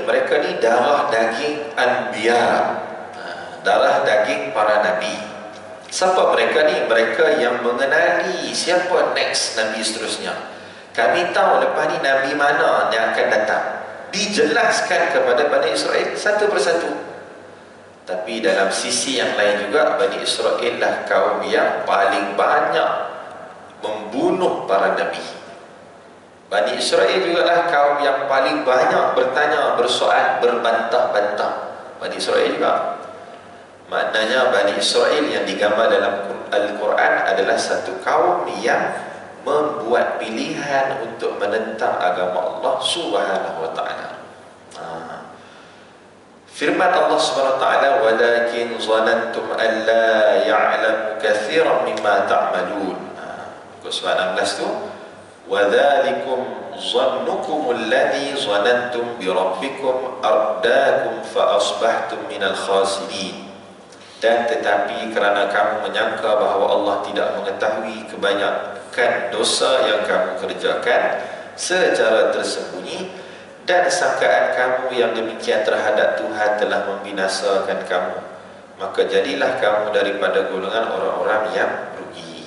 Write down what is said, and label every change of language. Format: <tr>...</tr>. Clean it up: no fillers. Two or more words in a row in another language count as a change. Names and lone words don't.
<ms>Mereka ni darah daging Anbiya, darah daging para Nabi. Siapa mereka ni? Mereka yang mengenali siapa next Nabi seterusnya. Kami tahu lepas ni Nabi mana yang akan datang, dijelaskan kepada Bani Israel satu persatu. Tapi dalam sisi yang lain juga, Bani Israel lah kaum yang paling banyak membunuh para Nabi. Bani Israel juga lah kaum yang paling banyak bertanya, bersoal, berbantah-bantah. Bani Israel juga. Maknanya Bani Israel yang digambar dalam Al-Quran adalah satu kaum yang membuat pilihan untuk menentang agama Allah</ms> <ar>سبحانه وتعالى. Firman الله سبحانه وتعالى، ولكن ظننتم أن لا يعلم كثيرا مما تعملون.</ar> <ms>Surah 16 tu,</ms> <ar>وَذَلِكُمْ ظَنُّكُمُ الَّذِي ظَنَنْتُمْ بِرَبِّكُمْ أَرْدَاكُمْ فَأَصْبَحْتُمْ مِنَ الْخَاسِرِينَ.</ar> <ms>Dan tetapi kerana kamu menyangka bahawa Allah tidak mengetahui kebanyakan dosa yang kamu kerjakan secara tersembunyi, dan sangkaan kamu yang demikian terhadap Tuhan telah membinasakan kamu, maka jadilah kamu daripada golongan orang-orang yang rugi.</ms>